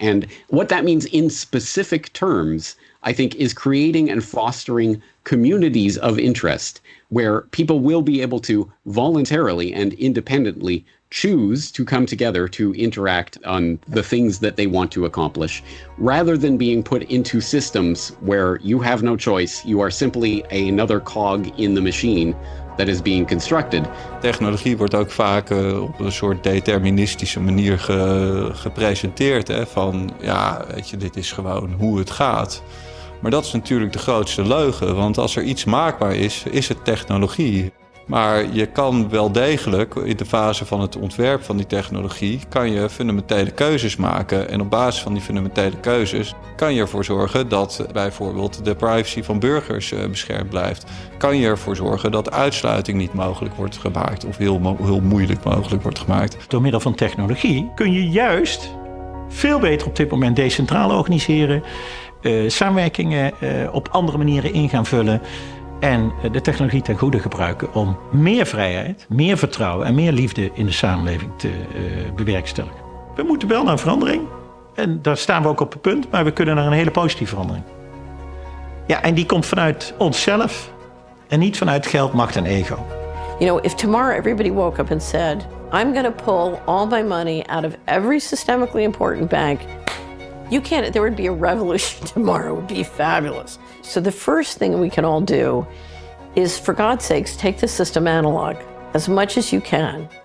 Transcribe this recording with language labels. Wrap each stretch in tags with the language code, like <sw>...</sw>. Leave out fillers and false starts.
<en>And what that means in specific terms, I think, is creating and fostering communities of interest where people will be able to voluntarily and independently choose to come together to interact on the things that they want to accomplish, rather than being put into systems where you have no choice. You are simply another cog in the machine that is being constructed.</en> <nl>Technologie wordt ook vaak op een soort deterministische manier gepresenteerd. Hè? Van, ja, weet je, dit is gewoon hoe het gaat. Maar dat is natuurlijk de grootste leugen, want als er iets maakbaar is, is het technologie. Maar je kan wel degelijk, in de fase van het ontwerp van die technologie, kan je fundamentele keuzes maken. En op basis van die fundamentele keuzes kan je ervoor zorgen dat bijvoorbeeld de privacy van burgers beschermd blijft. Kan je ervoor zorgen dat uitsluiting niet mogelijk wordt gemaakt of heel moeilijk mogelijk wordt gemaakt. Door middel van technologie kun je juist veel beter op dit moment decentraal organiseren, samenwerkingen op andere manieren in gaan vullen en de technologie ten goede gebruiken om meer vrijheid, meer vertrouwen en meer liefde in de samenleving te bewerkstelligen. We moeten wel naar verandering en daar staan we ook op het punt, maar we kunnen naar een hele positieve verandering. Ja, en die komt vanuit onszelf en niet vanuit geld, macht en ego.</nl> <en>You know, if tomorrow everybody woke up and said, I'm going to pull all my money out of every systemically important bank There would be a revolution tomorrow. It would be fabulous. So the first thing we can all do is, for God's sakes, take the system analog as much as you can.</en>